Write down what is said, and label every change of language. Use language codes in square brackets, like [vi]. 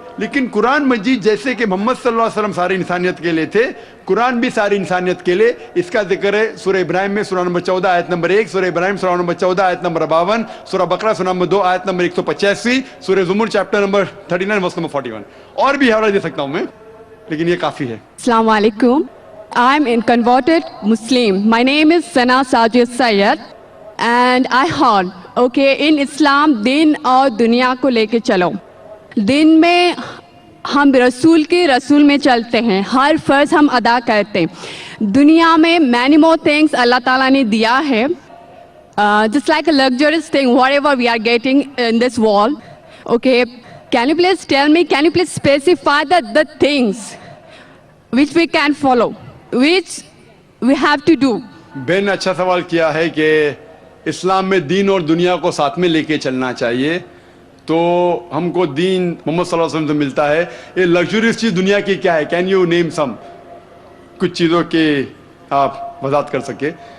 [hi] लेकिन कुरान मजीद जैसे कि मोहम्मद सल्लल्लाहु अलैहि वसल्लम सारी इंसानियत के लिए थे, कुरान भी सारी इंसानियत के लिए. इसका जिक्र है सूरह इब्राहिम में सूरह नंबर 14 आयत नंबर 1, सूरह इब्राहिम सूरह नंबर 14 आयत नंबर 52, सूरह बकरा सूरह नंबर 2 आयत नंबर 185, सूरह ज़ुमर चैप्टर नंबर 39 वर्स नंबर 41. और भी हवाला दे सकता हूं मैं, लेकिन ये काफी है. [en] Assalamu alaikum. I'm a converted Muslim. My name is Sana Sajid Sayyed and I heard, okay, in Islam [hi] दिन और दुनिया को लेके चलो. दिन में हम रसूल में चलते हैं, हर फर्ज हम अदा करते हैं. दुनिया में [en] many more things [hi] अल्लाह ताला ने दिया है, [en] just like a luxurious thing, whatever we are getting in this world. Okay, can you please tell me, can you please specify the things which we can follow, which we have to do? [hi] Ben अच्छा सवाल किया है कि इस्लाम में दीन और दुनिया को साथ में लेके चलना चाहिए. तो हमको दीन मोहम्मद सल्लल्लाहु अलैहि वसल्लम से मिलता है. ये लग्जरियस चीज़ दुनिया की क्या है? [en] can you name some, [hi] कुछ चीज़ों के आप वजाहत कर सके.